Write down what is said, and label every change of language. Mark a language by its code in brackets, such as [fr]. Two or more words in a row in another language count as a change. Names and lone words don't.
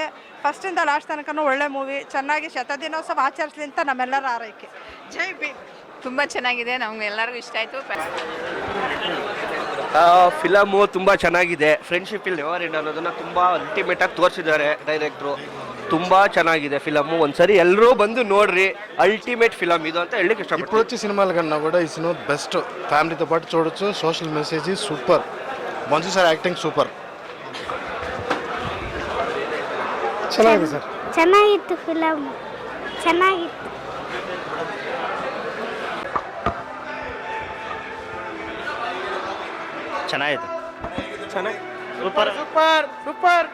[kn] ಫಸ್ಟಿಂದ ಲಾಸ್ಟ್ ತನಕನೂ ಒಳ್ಳೆ ಮೂವಿ, ಚೆನ್ನಾಗಿ ಶತದಿನೋತ್ಸವ ಆಚರಿಸಲಿ ಅಂತ ನಮ್ಮೆಲ್ಲರ ಆರೈಕೆ. ಜೈ ಭೀಮ್. ತುಂಬ ಚೆನ್ನಾಗಿದೆ, ನಮ್ಗೆಲ್ಲರಿಗೂ ಇಷ್ಟ ಆಯಿತು. ಫಿಲಮು ತುಂಬ ಚೆನ್ನಾಗಿದೆ. ಫ್ರೆಂಡ್ಶಿಪ್ ಇಲ್ಲಿ [en] never end [kn] ಅನ್ನೋದನ್ನು ತುಂಬ ಅಲ್ಟಿಮೇಟಾಗಿ ತೋರಿಸಿದ್ದಾರೆ ಡೈರೆಕ್ಟ್ರು. ತುಂಬ ಚೆನ್ನಾಗಿದೆ ಫಿಲಮು, ಒಂದ್ಸರಿ ಎಲ್ಲರೂ ಬಂದು ನೋಡ್ರಿ. [en] ultimate film [te] ఇది అంతా వెళ్ళి ఇష్టపడతాను. ఇప్పుడు వచ్చే సినిమాల కన్నా కూడా ఈ సినిమా బెస్ట్, ఫ్యామిలీతో పాటు చూడొచ్చు. [en] social message super, [te] మంచి [en] sir acting super. [kn] ಚೆನ್ನಾಗಿದೆ ಸರ್, ಚೆನ್ನಾಗಿತ್ತು ಫಿಲಮ್, ಚೆನ್ನಾಗಿತ್ತು. ಚೆನ್ನಾಗಿದೆ, [en] super super super.